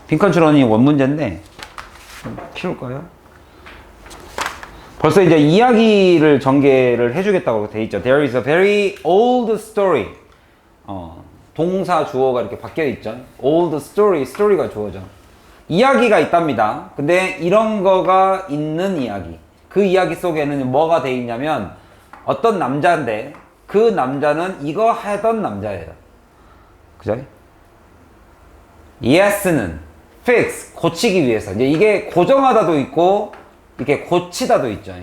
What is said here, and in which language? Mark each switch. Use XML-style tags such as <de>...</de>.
<ko>빈칸 추론이 원문제인데 좀 키울까요? 벌써 이제 이야기를 전개를 해주겠다고 돼 있죠.</ko> <en>There is a very old story.</en> <ko>동사 주어가 이렇게 바뀌어 있죠.</ko> <en>old story,</en> <ko>story가 주어죠. 이야기가 있답니다. 근데 이런 거가 있는 이야기. 그 이야기 속에는 뭐가 돼 있냐면 어떤 남자인데 그 남자는 이거 하던 남자예요. 그죠? yes는 fix, 고치기 위해서. 이제 이게 고정하다도 있고 이렇게 고치다도 있죠.</ko>